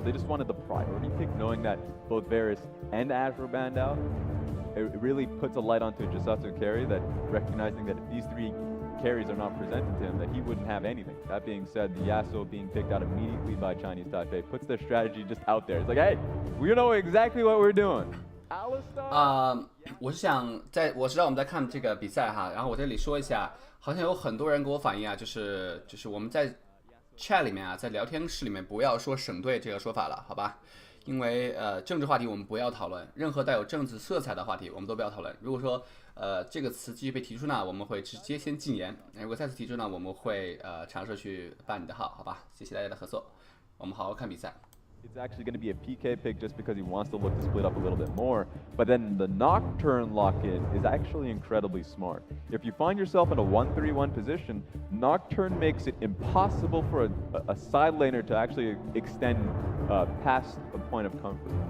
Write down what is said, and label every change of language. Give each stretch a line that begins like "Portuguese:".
English: They just wanted the priority pick, knowing that both Varus and Ashe were banned out. It really puts a light onto Jisatsu carry, that recognizing that if these three carries are not presented to him, that he wouldn't have anything. That being said, the Yasuo being picked out immediately by Chinese Taipei puts their strategy just out there. It's like, hey, we know exactly what we're doing. Alistar?
Chinese: 我是想我知道我们在看这个比赛哈，然后我这里说一下，好像有很多人给我反映啊，就是我们在 chat 里面啊，在聊天室里面不要说省队这个说法了，好吧？因为政治话题我们不要讨论，任何带有政治色彩的话题我们都不要讨论。如果说这个词继续被提出呢，我们会直接先禁言。如果再次提出呢，我们会尝试去办你的号，好吧？谢谢大家的合作，我们好好看比赛。
English: It's actually going to be a PK pick just because he wants to look to split up a little bit more. But then the Nocturne lock-in is actually incredibly smart. If you find yourself in a 1-3-1 position, Nocturne makes it impossible for a side laner to actually extend past the point of comfort.